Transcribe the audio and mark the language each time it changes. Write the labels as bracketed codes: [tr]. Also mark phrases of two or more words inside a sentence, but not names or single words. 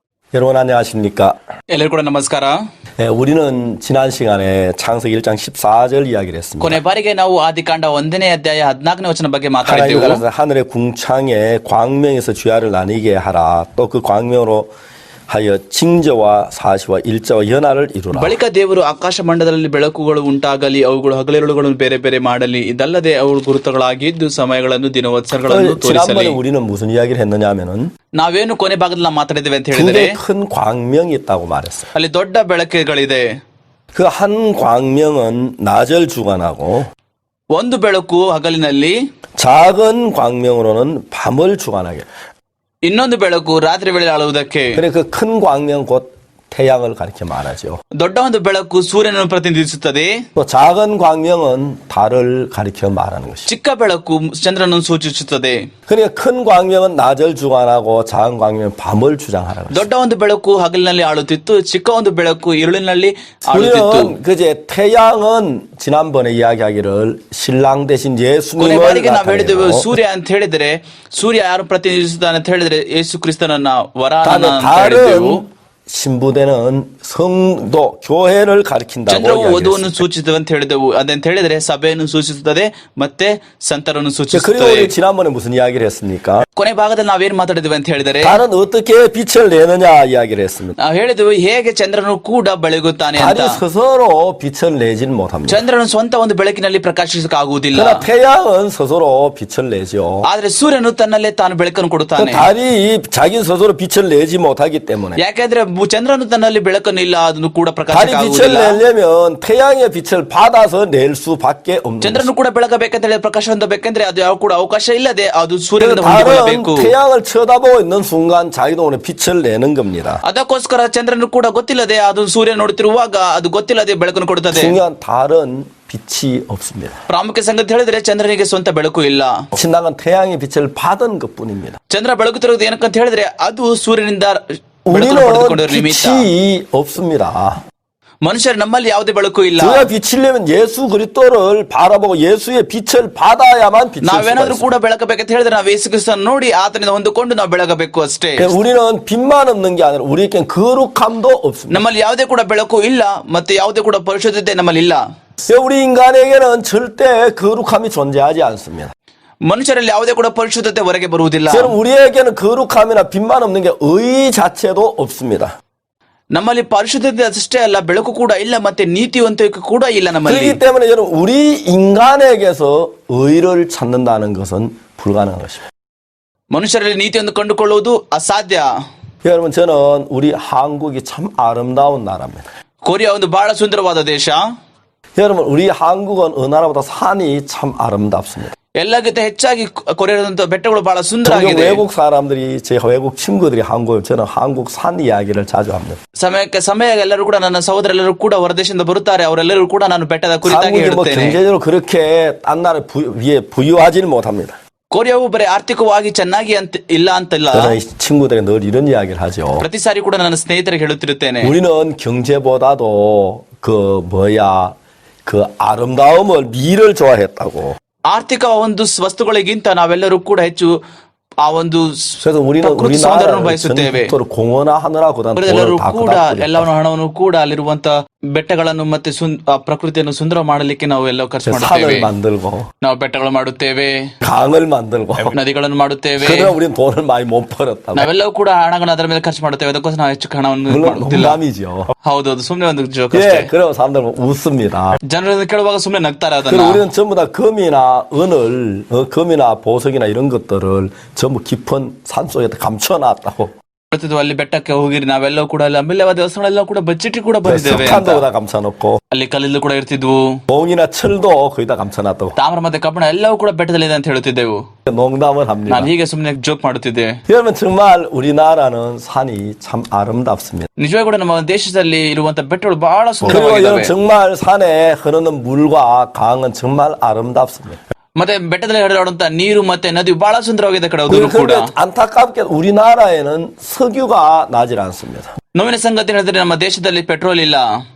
[ko] 여러분 안녕하십니까? [kn] ಎಲ್ಲರಿಗೂ ಕೂಡ ನಮಸ್ಕಾರ. [ko] 우리는 지난 시간에 창세기 1장 14절 이야기를 했습니다. [kn] ಕೊನೆ ಬಾರಿಗೆ ನಾವು ಆದಿಕಾಂಡ 1ನೇ ಅಧ್ಯಾಯ 14ನೇ ವಚನ ಬಗ್ಗೆ [ko] 하나님이 [kn] ಮಾತಾಡಿದ್ದೆವು. [ko] 가라사 하늘의 궁창에 광명에서 주야를 나뉘게 하라. 또 그 광명으로 하여 징저와 사시와 일자와 연하를 이루라. [kn] ಬಳಿಕ ದೇವರು ಆಕಾಶ ಮಂಡಲದಲ್ಲಿ ಬೆಳಕುಗಳು ಉಂಟಾಗಲಿ, ಅವುಗಳು ಹಗಲಿರುಳುಗಳನ್ನು ಬೇರೆ ಬೇರೆ ಮಾಡಲಿ, ಇದಲ್ಲದೆ ಅವು ಗುರುತುಗಳಾಗಿದ್ದು ಸಮಯಗಳನ್ನು ದಿನವತ್ಸರಗಳನ್ನು [ko] 지난번에 [kn] ತೋರಿಸಲಿ. [ko] 우리는 무슨 이야기를 했느냐면은 [kn] ನಾವೇನು ಕೊನೆ ಭಾಗದಲ್ಲಿ ನಾವು ಮಾತಾಡಿದ್ದೇವೆ ಅಂತ [ko] 두 [kn] ಹೇಳಿದ್ರೆ, [ko] 개 큰 광명이 있다고 말했어요. [kn] ಅಲ್ಲಿ ದೊಡ್ಡ ಬೆಳಕುಗಳಿದೆ. [ko] 그 한 광명은 낮을 주관하고 [kn] ಒಂದು ಬೆಳಕು ಹಗಲಿನಲ್ಲಿ, [ko] 작은 광명으로는 밤을 주관하게. [kn] ಇನ್ನೊಂದು ಬೆಳಕು ರಾತ್ರಿ ವೇಳೆ ಆಳುವುದಕ್ಕೆ. [ko] 그래 그 큰 광명 곧 태양을 가리켜 말하죠. [kn] ದೊಡ್ಡ ಒಂದು ಬೆಳಕು ಸೂರ್ಯನನ್ನು ಪ್ರತಿನಿಧಿಸುತ್ತದೆ. [ko] 또 작은 광명은 달을 가리켜 말하는 것이죠. [kn] ಚಿಕ್ಕ ಬೆಳಕು ಚಂದ್ರನನ್ನು ಸೂಚಿಸುತ್ತದೆ. [ko] 그러니까 큰 광명은 낮을 주관하고 작은 광명은 밤을 주장하라는 것이죠. [kn] ದೊಡ್ಡ ಒಂದು ಬೆಳಕು ಹಗಲಿನಲ್ಲಿ ಆಳುತ್ತಿತ್ತು, ಚಿಕ್ಕ ಒಂದು ಬೆಳಕು ಇರುಳಿನಲ್ಲಿ ಆಳುತ್ತಿತ್ತು. [ko] 우리는 그제 태양은 지난번에 이야기하기를 신랑 대신 [kn] ಕೊನೆ [ko] 예수님을 [kn] ಬಾರಿಗೆ ನಾವು ಹೇಳಿದೆವು, [ko] 나타내고 [kn] ಸೂರ್ಯ ಅಂತ ಹೇಳಿದ್ರೆ ಸೂರ್ಯ ಯಾರು ಪ್ರತಿನಿಧಿಸುತ್ತಾನೆ ಅಂತ ಹೇಳಿದ್ರೆ ಯೇಸು ಕ್ರಿಸ್ತನನ್ನ ವರನ [ko] 다음에 [kn] ಅಂತ ಹೇಳಿದೆವು. [ko] 달은 신부되는 성도 교회를 가리킨다고 [kn] ಚಂದ್ರವು ವಧುವನ್ನು [ko] 이야기했습니다. [kn] ಸೂಚಿಸುತ್ತದೆ ಅಂತ ಹೇಳಿದೆವು. ಅದಂತ ಹೇಳಿದ್ರೆ ಸಭೆಯನ್ನು ಸೂಚಿಸುತ್ತದೆ ಮತ್ತೆ ಸಂತರನ್ನು [ko] 그리고 [kn] ಸೂಚಿಸುತ್ತದೆ. [ko] 우리 지난번에 무슨 이야기를 했습니까? [kn] ಕೊನೆ ಭಾಗದಲ್ಲಿ ನಾವೇನ್ ಮಾತಾಡಿದ್ದೇವೆ ಅಂತ ಹೇಳಿದರೆ, [ko] 달은 어떻게 빛을 내느냐 이야기를 했습니다. [kn] ನಾವು ಹೇಳಿದೆವು ಹೇಗೆ ಚಂದ್ರನು ಕೂಡ ಬೆಳಗುತ್ತಾನೆ ಅಂತ. [ko] 달이 스스로 빛을 내지는 못합니다. [kn] ಚಂದ್ರನು ಸ್ವಂತ ಒಂದು ಬೆಳಕಿನಲ್ಲಿ ಪ್ರಕಾಶಿಸಕ್ಕಾಗುವುದಿಲ್ಲ. [ko] 그러나 태양은 스스로 빛을 내죠. [kn] ಆದ್ರೆ ಸೂರ್ಯನು ತನ್ನಲ್ಲೇ ತಾನು ಬೆಳಕನ್ನು [ko] 그 [kn] ಕೊಡುತ್ತಾನೆ. [ko] 달이 자기 스스로 빛을 내지 못하기 때문에 [kn] ಯಾಕೆಂದ್ರೆ ಚಂದ್ರನು ತನ್ನಲ್ಲಿ ಬೆಳಕನ್ನು ಇಲ್ಲ, ಅದನ್ನು ಕೂಡ [ko] 달이 빛을 [kn] ಪ್ರಕಾಶಕ್ಕಾಗುವುದಿಲ್ಲ. [ko] 내려면 태양의 빛을 받아서 낼 수밖에 없는 [kn] ಚಂದ್ರನು [ko] 것입니다. [kn] ಕೂಡ ಬೆಳಗಬೇಕಂತ ಹೇಳಿ ಪ್ರಕಾಶ ಹೊಂದಬೇಕಂದ್ರೆ ಅದು ಯಾವ ಕೂಡ ಅವಕಾಶ ಇಲ್ಲದೆ ಅದು ಸೂರ್ಯನಿಂದ [ko] 달은 [kn] ಹೊಂದಿಕೊಳ್ಳಬೇಕು. [ko] 태양을 쳐다보고 있는 순간 자기도 오늘 빛을 내는 겁니다. [kn] ಅದಕ್ಕೋಸ್ಕರ ಚಂದ್ರನು ಕೂಡ ಗೊತ್ತಿಲ್ಲದೆ ಅದು ಸೂರ್ಯ ನೋಡುತ್ತಿರುವಾಗ ಅದು ಗೊತ್ತಿಲ್ಲದೆ ಬೆಳಕನ್ನು ಕೊಡುತ್ತದೆ. [ko] 중요한 달은 빛이 없습니다. [kn] ಪ್ರಾಮುಖ್ಯ ಸಂಗತಿ ಹೇಳಿದ್ರೆ ಚಂದ್ರನಿಗೆ ಸ್ವಂತ ಬೆಳಕು ಇಲ್ಲ. [ko] 신랑은 태양의 빛을 받은 것뿐입니다. [kn] ಚಂದ್ರ ಬೆಳಗುತ್ತಿರುವುದು ಏನಕ್ಕಂತ ಹೇಳಿದ್ರೆ ಅದು ಸೂರ್ಯನಿಂದ ಬೆಳಕನ್ನು [ko] 우리는 [kn] ಪಡೆದುಕೊಂಡಿರುವ ನಿಮಿತ್ತ. [ko] 빛이 없습니다. [kn] ಮನುಷ್ಯರು ನಮ್ಮಲ್ಲಿ ಯಾವುದೇ ಬೆಳಕು ಇಲ್ಲ. [ko] 우리가 비치려면 예수 그리스도를 바라보고 예수의 빛을 받아야만 비칠 수가 [kn] ನಾವೇನಾದ್ರೂ [ko] 있습니다. [kn] ಕೂಡ ಬೆಳಕಬೇಕಂತ ಹೇಳಿದ್ರೆ ನಾವು ಯೇಸು ಕ್ರಿಸ್ತನನ್ನು ನೋಡಿ ಆತನಿಂದ ಹೊಂದಿಕೊಂಡು ನಾವು ಬೆಳಗಬೇಕು ಅಷ್ಟೇ. [ko] 우리는 빛만 없는 게 아니라 우리에겐 거룩함도 없습니다. [kn] ನಮ್ಮಲ್ಲಿ ಯಾವುದೇ ಕೂಡ ಬೆಳಕು ಇಲ್ಲ ಮತ್ತೆ ಯಾವುದೇ ಕೂಡ ಪರಿಶುದ್ಧತೆ ನಮ್ಮಲ್ಲಿ ಇಲ್ಲ. [ko] 우리 인간에게는 절대 거룩함이 존재하지 않습니다. [kn] ಮನುಷ್ಯರಲ್ಲಿ ಯಾವುದೇ ಕೂಡ ಪರಿಶುದ್ಧತೆ ಹೊರಗೆ ಬರುವುದಿಲ್ಲ. [ko] 여러분 우리에게는 거룩함이나 빛만 없는 게 의 자체도 없습니다. [kn] ನಮ್ಮಲ್ಲಿ ಪರಿಶುದ್ಧತೆ ಅಷ್ಟೇ ಅಲ್ಲ, ಬೆಳಕು ಕೂಡ ಇಲ್ಲ ಮತ್ತೆ ನೀತಿವಂತಿಕೆ ಕೂಡ ಇಲ್ಲ ನಮ್ಮಲ್ಲಿ. [ko] 그렇기 때문에 여러분 우리 인간에게서 의를 찾는다는 것은 불가능한 것입니다. [kn] ಮನುಷ್ಯರಲ್ಲಿ ನೀತಿಯನ್ನು ಕಂಡುಕೊಳ್ಳುವುದು ಅಸಾಧ್ಯ. [ko] 여러분 저는 우리 한국이 참 아름다운 나라입니다. [kn] ಕೊರಿಯಾ ಒಂದು ಬಹಳ ಸುಂದರವಾದ ದೇಶ. [ko] 여러분 우리 한국은 어느 나라보다 산이 참 아름답습니다. [kn] ಎಲ್ಲಕ್ಕಿಂತ ಹೆಚ್ಚಾಗಿ ಕೊರಿಯಾದಂತ ಬೆಟ್ಟಗಳು ಬಹಳ [ko] 종종 [kn] ಸುಂದರವಾಗಿದೆ. [ko] 외국 사람들이 제 외국 친구들이 한국을 저는 한국 산 이야기를 자주 합니다. [kn] ಸಮಯ ಎಲ್ಲರೂ ಕೂಡ ನನ್ನ ಸಹೋದರೆಲ್ಲರೂ ಕೂಡ ಹೊರದೇಶದಿಂದ ಬರುತ್ತಾರೆ. ಅವರೆಲ್ಲರೂ ಕೂಡ ನಾನು ಬೆಟ್ಟದ ಕುರಿತಾಗಿ [ko] 한국이 뭐 [kn] ಹೇಳುತ್ತೇನೆ. [ko] 경제적으로 그렇게 딴 나라 위에 부유하지는 못합니다. [kn] ಕೊರಿಯಾವು ಬರೀ ಆರ್ಥಿಕವಾಗಿ ಚೆನ್ನಾಗಿ ಅಂತ ಇಲ್ಲ ಅಂತಲ್ಲ. [ko] 저는 이 친구들에게 늘 이런 이야기를 하죠. [kn] ಪ್ರತಿ ಸಾರಿ ಕೂಡ ನನ್ನ ಸ್ನೇಹಿತರಿಗೆ ಹೇಳುತ್ತಿರುತ್ತೇನೆ, [ko] 우리는 경제보다도 그 아름다움을 미를 좋아했다고. [kn] ಆರ್ಥಿಕ ಒಂದು ವಸ್ತುಗಳಿಗಿಂತ ನಾವೆಲ್ಲರೂ ಕೂಡ ಹೆಚ್ಚು ಆ ಒಂದು [ko] 그래서 우리는 [kn] ಪ್ರಕೃತಿ ಸೌಂದರ್ಯವನ್ನು [ko] 우리나라를 [kn] ಬಯಸುತ್ತೇವೆ. [ko] 전국토록 공헌하느라고 그다음 [kn] ಅವರೆಲ್ಲರೂ [ko] 돈을 다 [kn] ಕೂಡ [ko] 걷다 [kn] ಎಲ್ಲವನ್ನ ಹಣವನ್ನು ಕೂಡ ಅಲ್ಲಿರುವಂತ ಬೆಟ್ಟಗಳನ್ನು ಮತ್ತೆ ಪ್ರಕೃತಿಯನ್ನು ಸುಂದರ ಮಾಡಲಿಕ್ಕೆ ನಾವು ಎಲ್ಲ ಖರ್ಚು ಮಾಡುತ್ತೇವೆ. [ko] 산을 만들고 [kn] ನಾವು ಬೆಟ್ಟಗಳು ಮಾಡುತ್ತೇವೆ, [ko] 강을 만들고. [kn] ನದಿಗಳನ್ನು ಮಾಡುತ್ತೇವೆ. [ko] 그러나 우리는 돈을 많이 못 벌었다고. [kn] ನಾವೆಲ್ಲವೂ ಕೂಡ ಹಣಗಳನ್ನು ಅದರ ಮೇಲೆ ಖರ್ಚು ಮಾಡುತ್ತೇವೆ. ಅದಕ್ಕೋಸ್ಕರ ನಾವು ಹೆಚ್ಚು ಹಣವನ್ನು [ko] 물론 [kn] ಮಾಡುತ್ತಿಲ್ಲ. [ko] 농담이죠. [kn] ಹೌದೌದು, ಸುಮ್ಮನೆ ಒಂದು ಜೋಕ್ ಅಷ್ಟೇ. [ko] 예, 그러면 사람들 웃습니다. [kn] ಜನರನ್ನು ಕೇಳುವಾಗ ಸುಮ್ಮನೆ ನಗ್ತಾರೆ ಅದನ್ನ. [ko] 그리고 우리는 전부 다 금이나 보석이나 이런 것들을 전부 깊은 산 속에 감춰놨다고. [kn] ಅಲ್ಲಿ ಬೆಟ್ಟಕ್ಕೆ ಹೋಗಿರಿ ನಾವೆಲ್ಲವೂ ಕೂಡ ಅಲ್ಲಿ ಅಮೂಲ್ಯವಾದ ವಸ್ತುಗಳೆಲ್ಲ ಕೂಡ ಬಚ್ಚಿಟ್ಟು ಕೂಡ ಬಂದಿದ್ದೇವೆ ಅಂತ. [ko] 석탄도 다 감춰놓고 [kn] ಅಲ್ಲಿ ಕಲ್ಲಿದ್ದು ಕೂಡ ಇರ್ತಿದ್ವು, [ko] 몽이나 철도 거의 다 감춰놨다고. [kn] ತಾಮ್ರ ಮತ್ತೆ ಕಬ್ಬಣ ಎಲ್ಲವೂ ಕೂಡ ಬೆಟ್ಟದಲ್ಲಿದೆ ಅಂತ ಹೇಳುತ್ತಿದ್ದೆವು. [ko] 농담을 합니다. [kn] ನಾನು ಹೀಗೆ ಸುಮ್ಮನೆ ಜೋಕ್ ಮಾಡುತ್ತಿದ್ದೆ. [ko] 여러분 정말 우리나라는 산이 참 아름답습니다. [kn] ನಿಜವಾಗಿ ಕೂಡ ನಮ್ಮ ದೇಶದಲ್ಲಿ ಇರುವಂತ ಬೆಟ್ಟಗಳು ಬಹಳ [ko] 그리고 [kn] ಸುಂದರವಾಗಿದ್ದಾವೆ. [ko] 여러분 정말 산에 흐르는 물과 강은 정말 아름답습니다. [kn] ಮತ್ತೆ ಬೆಟ್ಟದಲ್ಲಿ ಹರಿದಾಡುವಂತ ನೀರು ಮತ್ತೆ ನದಿ ಬಹಳ ಸುಂದರವಾಗಿದೆ ಕಡೆ ಕೂಡ. [ko] 그런데 안타깝게 우리나라에는 석유가 나질 않습니다. [kn] ನೋವಿನ ಸಂಗತಿ ಹೇಳಿದ್ರೆ ನಮ್ಮ ದೇಶದಲ್ಲಿ ಪೆಟ್ರೋಲ್ ಇಲ್ಲ.